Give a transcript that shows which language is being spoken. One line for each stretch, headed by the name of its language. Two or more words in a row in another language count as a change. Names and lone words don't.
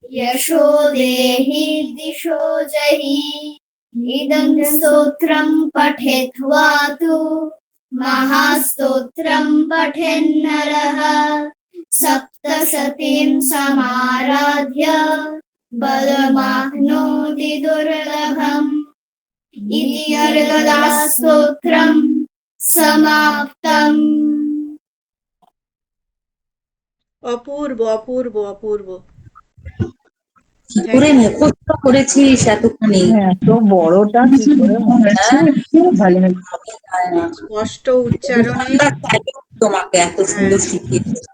Sanskrit: यशो देहि दिशो जहि इदं स्तोत्रं पठित्वा तु महास्तोत्रं पठेन्नरः सप्तशतीं समाराध्य बलमाप्नोति दुर्लभम् इति अर्गदास्तोत्रं समाप्तम्।
Bangla: অপূর্ব অপূর্ব অপূর্ব। কি করে মুখস্থ করেছিস এতখানি? এত বড়টা কি করে মনে আছে? খুব ভালো হয়েছে। হয় না। স্পষ্ট উচ্চারণে। তোমাকে এত সুন্দর শিখিয়েছে।